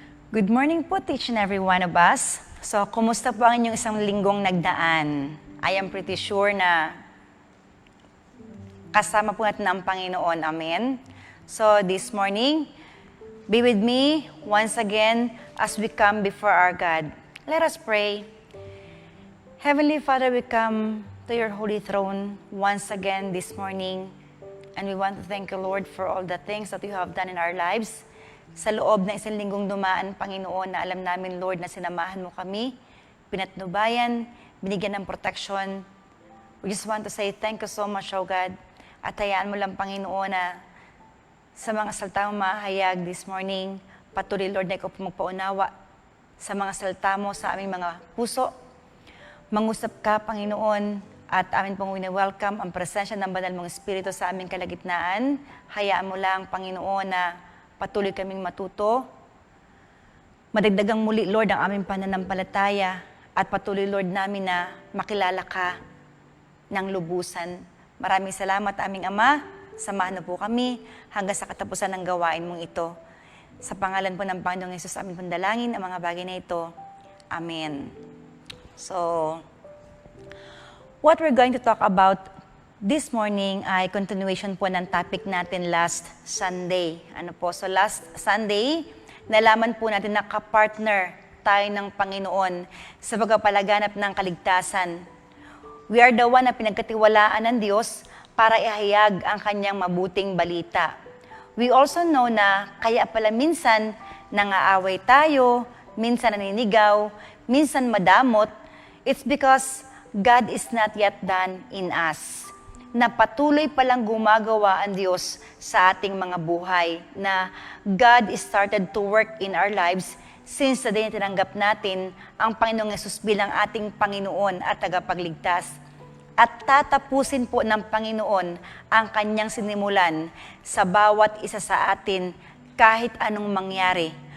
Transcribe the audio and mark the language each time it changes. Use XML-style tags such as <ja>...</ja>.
<en>Good morning po to each and every one of us.</en> <tl>So, kumusta po ang inyong isang linggong nagdaan?</tl> <en>I am pretty sure</en> <tl>na kasama po natin ang Panginoon. Amen?</tl> <en>So, this morning, be with me once again as we come before our God. Let us pray. Heavenly Father, we come to your holy throne once again this morning. And we want to thank you, Lord, for all the things that you have done in our lives.</en> <tl>Sa loob na isang linggong dumaan, Panginoon, na alam namin, Lord, na sinamahan mo kami, pinatnubayan, binigyan ng protection.</tl> <en>We just want to say thank you so much, O God.</en> <tl>At hayaan mo lang, Panginoon, na sa mga salita mo mahayag</tl> <en>this morning,</en> <tl>patuloy, Lord, na ikaw po magpaunawa sa mga salita mo sa aming mga puso. Mangusap ka, Panginoon, at amin pong wini-welcome ang presensya ng banal mong Espiritu sa aming kalagitnaan. Hayaan mo lang, Panginoon, na patuloy kaming matuto. Madagdagang muli, Lord, ang aming pananampalataya at patuloy, Lord, namin na makilala ka ng lubusan. Maraming salamat, aming Ama. Samahan na po kami hanggang sa katapusan ng gawain mong ito. Sa pangalan po ng Panginoong Hesus, aming pandalangin ang mga bagay na ito. Amen.</tl> <en>So, what we're going to talk about this morning ay continuation po ng topic natin last Sunday.</en> <tl>So last Sunday, nalaman po natin na kapartner tayo ng Panginoon sa pagpapalaganap ng kaligtasan.</tl> <en>We are the one</en> <tl>na pinagkatiwalaan ng Diyos para ihayag ang kanyang mabuting balita.</tl> <en>We also know</en> <tl>na kaya pala minsan nangaaway tayo, minsan naninigaw, minsan madamot,</tl> <en>it's because God is not yet done in us.</en> <tl>Na patuloy palang gumagawa ang Diyos sa ating mga buhay, na</tl> <en>God started to work in our lives since the day</en> <tl>na tinanggap natin ang Panginoong Hesus bilang ating Panginoon at tagapagligtas. At tatapusin po ng Panginoon ang kanyang sinimulan sa bawat isa sa atin kahit anong mangyari.</tl>